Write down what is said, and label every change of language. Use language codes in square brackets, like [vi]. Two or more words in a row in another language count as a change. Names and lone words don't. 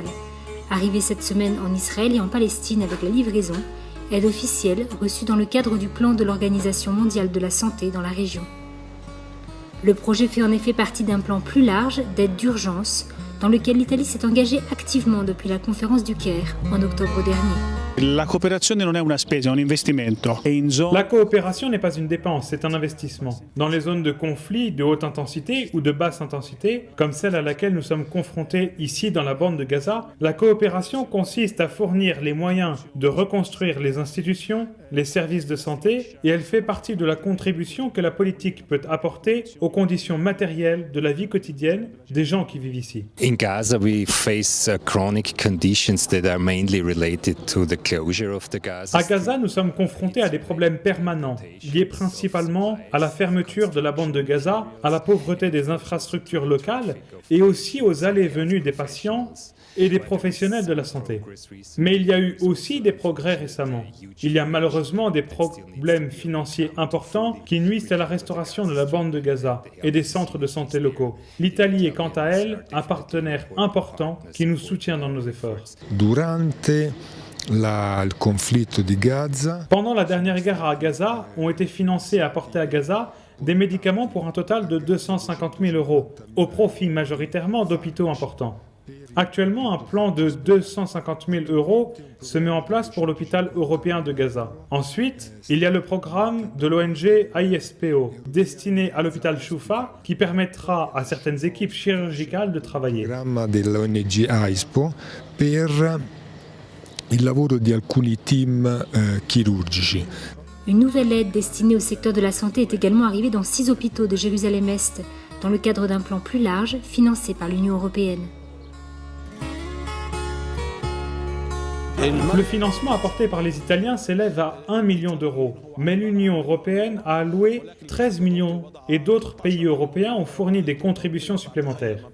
[fr] Arrivé cette semaine en Israël et en Palestine avec la livraison, aide officielle reçue dans le cadre du plan de l'Organisation mondiale de la santé dans la région. Le projet fait en effet partie d'un plan plus large d'aide d'urgence dans lequel l'Italie s'est engagée activement depuis la conférence du Caire en octobre dernier. [it] La cooperazione non è una spesa, è un investimento. [fr] La coopération n'est pas une dépense, c'est un investissement. Dans les zones de conflit de haute intensité ou de basse intensité, comme celle à laquelle nous sommes confrontés ici dans la bande de Gaza, la coopération consiste à fournir les moyens de reconstruire les institutions, les services de santé, et elle fait partie de la contribution que la politique peut apporter aux conditions matérielles de la vie quotidienne des gens qui vivent ici. [en] In Gaza, we face chronic conditions that are mainly related to the closure of the Gaza. [fr] À Gaza, nous sommes confrontés à des problèmes permanents, liés principalement à la fermeture de la bande de Gaza, à la pauvreté des infrastructures locales et aussi aux allées et venues des patients et des professionnels de la santé. Mais il y a eu aussi des progrès récemment. Il y a malheureusement des problèmes financiers importants qui nuisent à la restauration de la bande de Gaza et des centres de santé locaux. L'Italie est quant à elle un partenaire important qui nous soutient dans nos efforts. [it] Il conflitto di Gaza. [fr] Pendant la dernière guerre à Gaza, ont été financés et apportés à Gaza des médicaments pour un total de 250 000 €, au profit majoritairement d'hôpitaux importants. Actuellement, un plan de 250 000 € se met en place pour l'hôpital européen de Gaza. Ensuite, il y a le programme de l'ONG AISPO, destiné à l'hôpital Choufa, qui permettra à certaines équipes chirurgicales de travailler. [it] Il programma dell'ONG AISPO per il lavoro di alcuni team chirurgici. [fr] Une nouvelle aide destinée au secteur de la santé est également arrivée dans 6 hôpitaux de Jérusalem-Est, dans le cadre d'un plan plus large financé par l'Union européenne. Le financement apporté par les Italiens s'élève à 1 million €, mais l'Union européenne a alloué 13 millions et d'autres pays européens ont fourni des contributions supplémentaires.